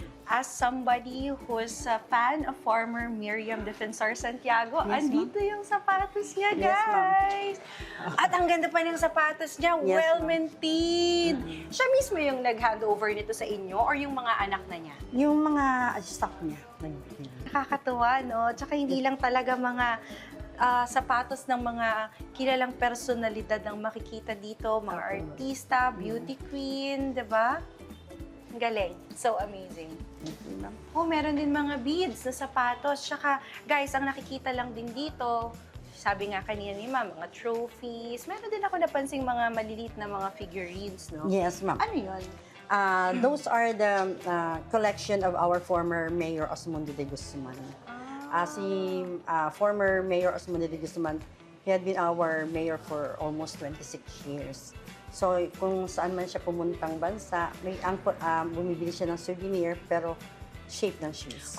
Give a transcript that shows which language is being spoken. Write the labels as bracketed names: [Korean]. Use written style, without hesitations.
[English] As somebody who's a fan of former Miriam Defensor Santiago, Yes, [Filipino] andito yung sapatos niya, [English] Yes, ma'am. guys! [Filipino] At ang ganda pa ng sapatos niya, [English] Yes, well-maintained. [Filipino] Siya mismo yung nag-handover nito sa inyo or yung mga anak na niya? Yung mga staff niya. Nakakatuwa, no? Tsaka hindi lang talaga mga sapatos ng mga kilalang personalidad ang makikita dito, mga artista, beauty queen, di ba? Ang galing. [English] So amazing. [Filipino] Oh, meron din mga beads na sapatos. Tsaka, guys, ang nakikita lang din dito, sabi nga kanina ni Ma'am, mga trophies. Meron din ako napansing mga maliliit na mga figurines, no? [English] Yes, ma'am. [Filipino] Ano yun? [English] Those are the collection of our former Mayor Osmundo de Guzman. Si former Mayor Osmundo de Guzman, he had been our mayor for almost 26 years. [Filipino] So, kung saan man siya pumuntang bansa, bumibili siya ng souvenir, pero shape ng shoes.